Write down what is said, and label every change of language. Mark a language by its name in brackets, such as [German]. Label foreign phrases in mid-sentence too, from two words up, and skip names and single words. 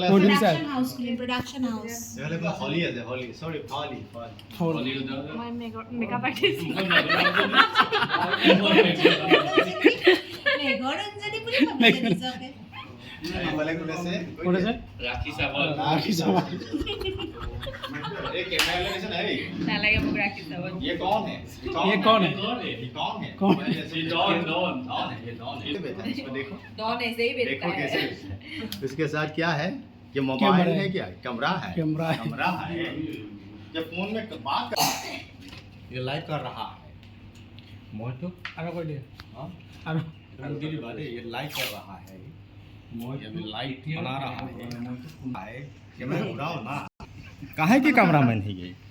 [English] production house [Assamese] এইফালে হলি আছে হলি সৰি হলি মই [English] makeup artist [Assamese] মেঘৰঞ্জনী বুলি ভাবিছে নিজকে এইফালে কোন আছে ৰাখি চাবল [Hindi] ये कैमरा ले से नहीं [Assamese] নালাগে মোক ৰাখি চাব [Hindi] ये कौन है ये कौन है कौन है ये डॉन ये बेटा इसको देखो डॉन ऐसे ही देखो बेचता कैसे है इसके साथ क्या है ये मोबाइल कैमरा है है। क्या कैमरा है ये फोन में बात कर ये लाइव कर रहा है [Assamese] মই তো আৰু কৈ দিয়ে [Hindi] हाँ [Assamese] আৰু [Hindi] दिली बात है ये लाइव कर रहा है ये अभी लाइव बना रहा है कैमरा उड़ाओ ना काहे के कैमरामैन है ये